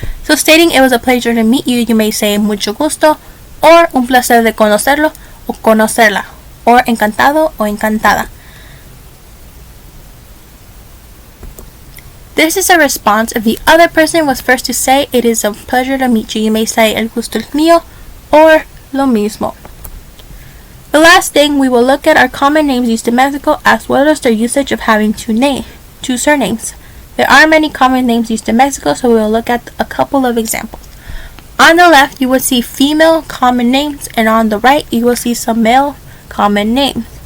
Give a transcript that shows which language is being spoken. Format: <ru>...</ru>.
<en>So stating it was a pleasure to meet you, you may say</en> <es>mucho gusto,</es> <en>or</en> <es>un placer de conocerlo, o conocerla,</es> <en>or</en> <es>encantado o encantada.</es> <en>This is a response if the other person was first to say it is a pleasure to meet you. You may say</en> <es>el gusto es mío,</es> <en>or</en> <es>lo mismo.</es> <en>The last thing we will look at are common names used in Mexico, as well as their usage of having two surnames. There are many common names used in Mexico, so we will look at a couple of examples. On the left, you will see female common names, and on the right, you will see some male common names.</en>